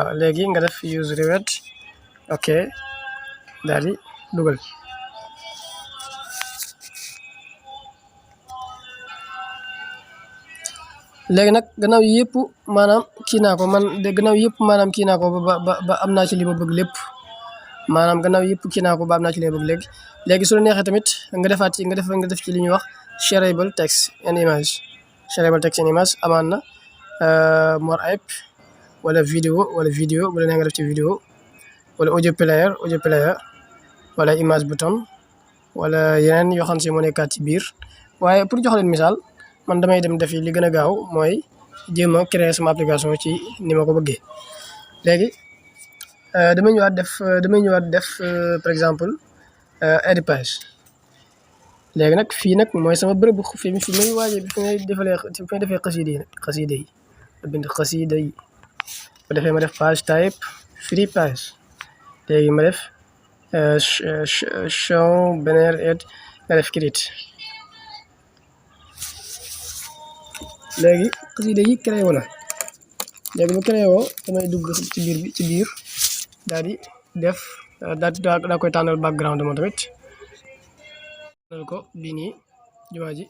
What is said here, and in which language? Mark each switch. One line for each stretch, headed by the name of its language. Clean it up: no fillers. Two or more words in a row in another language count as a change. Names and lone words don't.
Wolof: léegi nga def
English: use reward
Wolof: ok daal di dugal. léegi nag gannaaw yëpp maanaam kii naa ko man de gannaaw yëpp maanaam kii naa ko ba am naa ci li ma bëgg lépp maanaam gannaaw yëpp kii naa ko ba am naa ci li ma bëgg léegi su la neexee tamit nga defaat ci nga def ci li ñuy wax
English: shareable text and image. shareable text and image
Wolof: amaan na
English: more app
Wolof: wala vidéo bu la neex nga def ci vidéo wala
English: audio player
Wolof: wala
English: image button
Wolof: wala yeneen yoo xam si moo nekkaat ci biir. waaye pour jox leen misaal man damay dem defi li gën a gaaw mooy jéem a créer sama application ci ni ma ko bëggee. léegi damay ñëwaat def
French: par exemple
English: add page.
Wolof: léegi nag fii nag mooy sama bërëb fi may waajee fi may defee xasida yi bind xasida yi bu defee ma def
English: page type free page.
Wolof: léegi ma def
English: show banner
Wolof: et nga def create. léegi xasida yi créé wu na. léegi bu créé woo damay dugg ci biir daal di def daa koy tànnal background moom tamit tànnal ko bii nii jumaa ji.